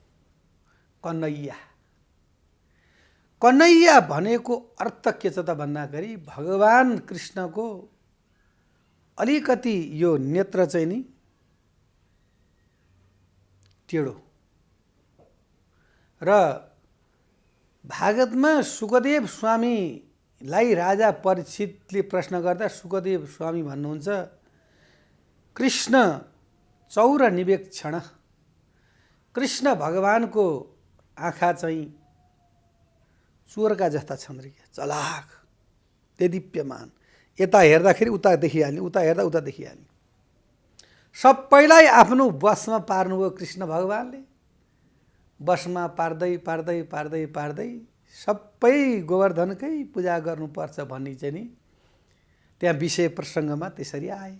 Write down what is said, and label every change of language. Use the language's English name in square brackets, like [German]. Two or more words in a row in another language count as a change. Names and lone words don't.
[Nepali] कन्हैया भनेको अर्थ के छ त भन्दाखेरि भगवान कृष्णको अलिकति यो नेत्र चाहिँ नि टेढो। र भागवतमा सुखदेव स्वामीलाई राजा परीक्षितले प्रश्न गर्दा सुखदेव स्वामी भन्नुहुन्छ, [Sanskrit] कृष्ण चौर निवेक्षण, [Nepali] कृष्ण भगवानको आँखा चाहिँ चोरका जस्ता छन् रे, चलाक, देदीप्यमान, यता हेर्दाखेरि उता देखिहाल्ने, उता हेर्दा उता देखिहाल्ने। सबैलाई आफ्नो बसमा पार्नुभयो कृष्ण भगवानले। बसमा पार्दै पार्दै पार्दै पार्दै सबै गोवर्धनकै पूजा गर्नुपर्छ भन्ने चाहिँ नि त्यहाँ विषय प्रसङ्गमा त्यसरी आए।